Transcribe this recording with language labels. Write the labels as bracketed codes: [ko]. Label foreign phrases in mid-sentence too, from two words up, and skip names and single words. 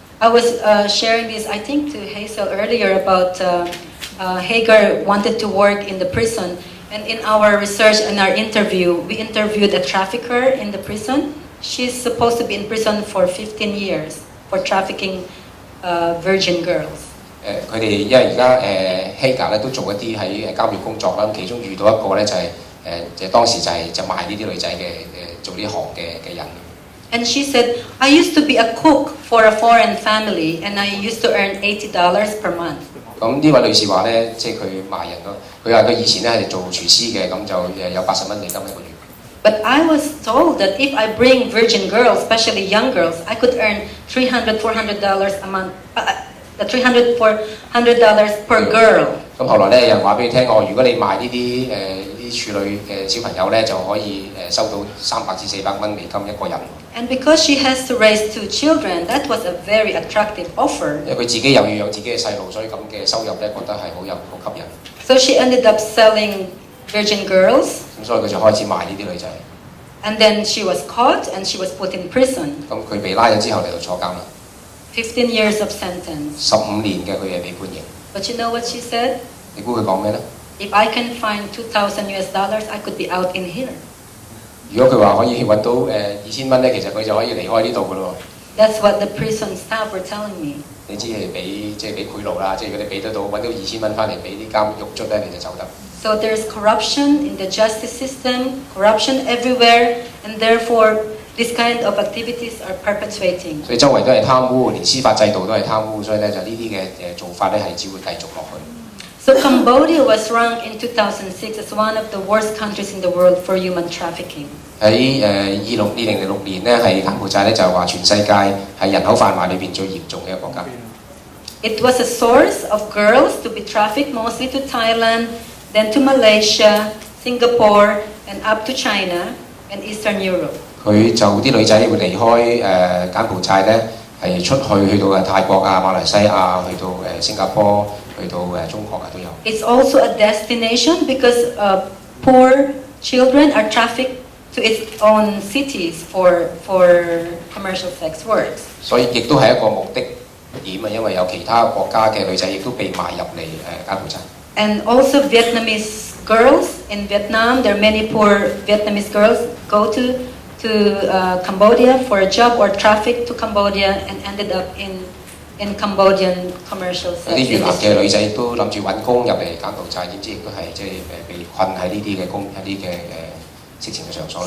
[en] I was sharing this, I think, to Hazel earlier about Hagar wanted to work in the prison. And in our research and our interview, we interviewed a trafficker in the prison. She's supposed to be in prison for 15 years for trafficking virgin girls. [yue] 佢哋因為而家Hagar 咧都做一啲喺監獄工作啦，其中遇到一個咧就係就當時就賣呢啲女仔嘅做呢行嘅人。 [en] And she said, I used to be a cook for a foreign family, and I used to earn $80 per month. [yue] 咁呢位女士話咧，即係佢賣人咯。佢話佢以前咧係做廚師嘅，咁就有80蚊美金一個月。 [en] But I was told that if I bring virgin girls, especially young girls, I could earn $300, $400 a month. $300, $400 per girl. [yue] 咁後來咧，有人話俾你聽，如果你賣呢啲處女嘅小朋友咧，就可以收到300至400蚊美金一個人。 [en] And because she has to raise 2 children, that was a very attractive offer. [yue] 因為佢自己又要養自己嘅細路，所以咁嘅收入咧覺得係好吸引。 [en] So she ended up selling virgin girls. [yue] 咁所以佢就開始賣呢啲女仔。 [en] And then she was caught and she was put in prison. [yue] 咁佢被拉咗之後嚟到坐監啦。 [en] 15 years of sentence. [yue] 15 年嘅佢係被判刑。 [en] But you know what she said? [yue] 你估佢講咩咧？ [en] If I can find $2,000, I could be out in here. [yue] 如果佢話可以揾到2000蚊咧，其實佢就可以離開呢度噶咯。 [en] That's what the prison staff were telling me. [yue] 你知係俾賄賂啦，即係如果你俾得到揾到2000蚊翻嚟俾啲監獄卒咧，你就走得。 [en] So there's corruption in the justice system, corruption everywhere, and therefore this kind of activities are perpetuating. [yue] 所以周圍都係貪污，連司法制度都係貪污，所以咧就呢啲嘅做法咧係只會繼續落去。 [en] So Cambodia was ranked in 2006 as one of the worst countries in the world for human trafficking. [yue] 喺2006年咧，係柬埔寨咧就係話全世界係人口販賣裏邊最嚴重嘅一個國家。 [en] It was a source of girls to be trafficked mostly to Thailand, then to Malaysia, Singapore, and up to China and Eastern Europe. [yue] 佢就啲女仔會離開柬埔寨咧，係出去到泰國啊、馬來西亞，去到新加坡，去到中國啊都有。 [en] It's also a destination because poor children are trafficked to its own cities for commercial sex works. [yue] 所以亦都係一個目的點啊，因為有其他國家嘅女仔亦都被賣入嚟柬埔寨。 [en] And also Vietnamese girls in Vietnam, there are many poor Vietnamese girls go to Cambodia for a job or traffic to Cambodia and ended up in Cambodian commercial sex. [yue] 啲越南嘅女仔都諗住揾工入嚟柬埔寨，點知亦都係即係被困喺呢啲嘅色情嘅場所裏。